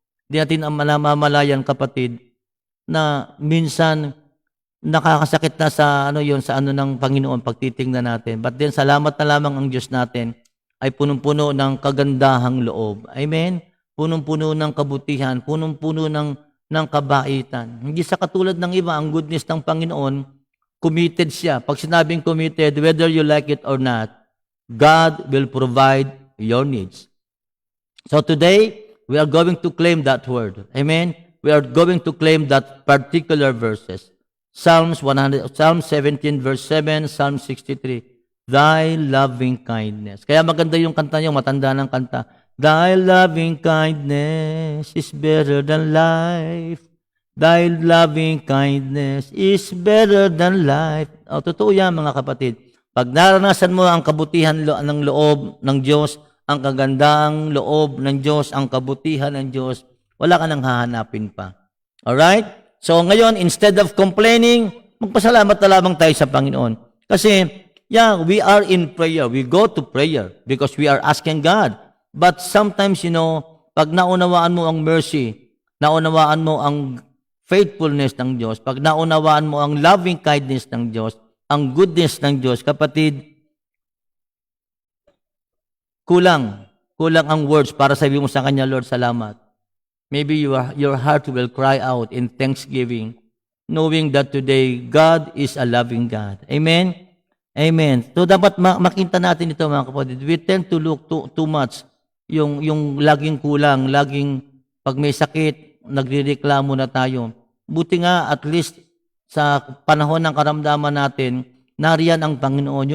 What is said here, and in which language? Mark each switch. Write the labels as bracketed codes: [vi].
[tl] Hindi natin ang mamalayan, kapatid, na minsan nakakasakit na sa sa ng Panginoon pagtitingnan natin. But then salamat na lamang ang Diyos natin ay punong-puno ng kagandahang loob. Amen? Punong-puno ng kabutihan, punong-puno ng kabaitan. Hindi sa katulad ng iba, ang goodness ng Panginoon, committed siya. Pag sinabing [en] committed, whether you like it or not, God will provide your needs. So today, we are going to claim that word. Amen? We are going to claim that particular verses. Psalm 17 verse 7, Psalm 63. Thy loving kindness. [tl] Kaya maganda yung kanta niyo, matanda ng kanta. [en] Thy loving kindness is better than life. Thy loving kindness is better than life. [tl] Totoo yan, mga kapatid. Pag naranasan mo ang kabutihan ng loob ng Diyos, ang kagandang loob ng Diyos, ang kabutihan ng Diyos, wala ka nang hahanapin pa. Alright? So ngayon, [en] instead of complaining, [tl] magpasalamat na lamang tayo sa Panginoon. [en] Kasi, we are in prayer. We go to prayer because we are asking God. But sometimes, [tl] pag naunawaan mo ang mercy, naunawaan mo ang faithfulness ng Diyos, pag naunawaan mo ang loving kindness ng Diyos, ang goodness ng Diyos, kapatid, kulang ang words para sabihin mo sa Kanya, Lord, salamat. [en] Maybe your heart will cry out in thanksgiving, knowing that today, God is a loving God. Amen? Amen. [tl] So, dapat makita natin ito, mga kapatid. [en] We tend to look too much [tl] yung laging kulang, laging pag may sakit, nagrereklamo na tayo. Buti nga, at least, sa panahon ng karamdaman natin, nariyan ang Panginoon.